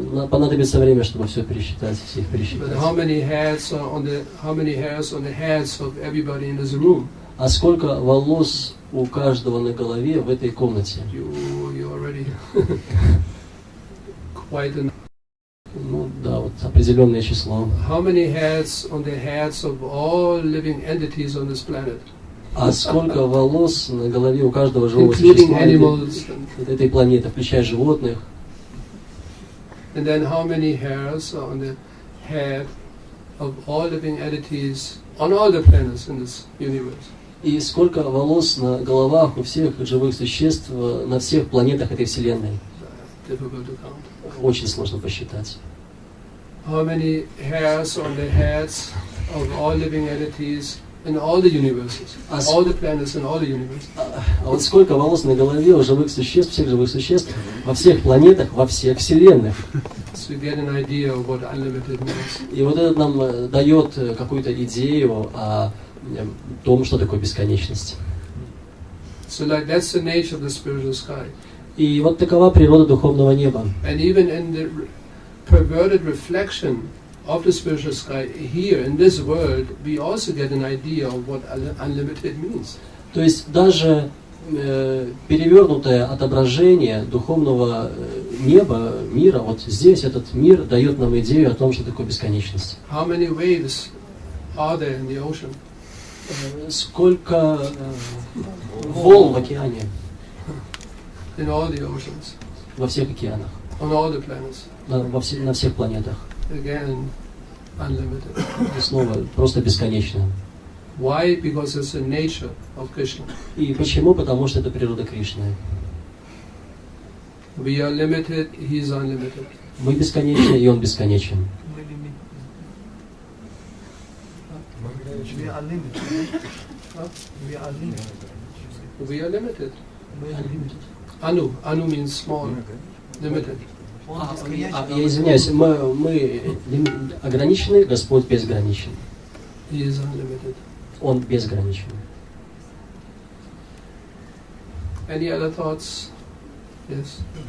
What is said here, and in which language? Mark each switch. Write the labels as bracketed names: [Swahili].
[Russian] Понадобится время, чтобы все пересчитать, всех [English] But [Russian] пересчитать. [English] how many hairs on the heads of everybody in this room? [Russian] А сколько волос у каждого на голове в этой комнате? [English] You already quite enough. [Russian] Да, вот определенное число. [English] How many hairs on the heads of all living entities on this planet? [Russian] А сколько волос на голове у каждого живого существа этой планеты, включая животных? [English] And then how many hairs on the head of all living entities on all the planets in this universe? [Russian] И сколько волос на головах у всех живых существ на всех планетах этой Вселенной? [English] Difficult to count. [Russian] Очень сложно посчитать. [English] How many hairs on the heads of all living entities in all the universes, all the planets in all the universes? [Russian] А вот сколько волос на голове у живых существ, всех живых существ, во всех планетах, во всех вселенных? [English] So you get an idea of what unlimited means. [Russian] И вот это нам дает какую-то идею о том, что такое бесконечность. [English] So like that's the nature of the spiritual sky. [Russian] И вот такова природа духовного неба. [English] And even in the perverted reflection of the spiritual sky here in this world, we also get an idea of what unlimited means. [Russian] То есть даже перевернутое отображение духовного неба, мира, вот здесь этот мир дает нам идею о том, что такое бесконечность. [English] How many waves are there in the ocean? [Russian] Сколько волн в океане? [English] In all the oceans. [Russian] Во всех океанах. [English] On all the planets. [Russian] На всех планетах. [English] Again, unlimited. [Russian] И снова просто бесконечно. [English] Why? Because it's the nature of Krishna. [Russian] И почему? Потому что это природа Кришны. [English] We are limited, he is unlimited. [Russian] Мы бесконечны, и он бесконечен. [English] We are limited. We are limited. We are limited. [Russian] Мы [English] unlimited. Anu means small, limited. [Russian] Я извиняюсь, мы ограничены, Господь безграничен. [English] He is unlimited. [Russian] Он безграничен. [English] Any other thoughts? Yes.